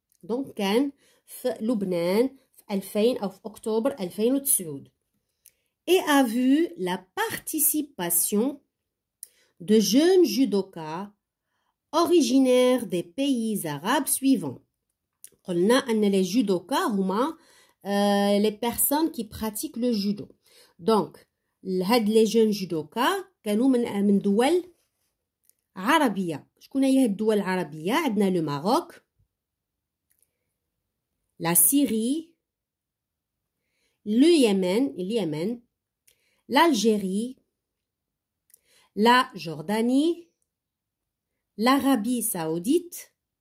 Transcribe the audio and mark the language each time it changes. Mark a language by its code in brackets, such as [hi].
[fr] donc [ar] كان في لبنان في 2000 أو في أكتوبر 2009 [fr] et a vu la participation de jeunes judokas originaires des pays arabes suivants. [ar] قلنا أن [fr] les judokas هما les personnes qui pratiquent le judo. [ar] donc هاد [fr] les jeunes judokas [ar] كانوا من دول عربية. شكون هي هاد الدول العربية؟ عندنا le Maroc, la Syrie, le Yémen, l'Algérie, la Jordanie, l'Arabie saoudite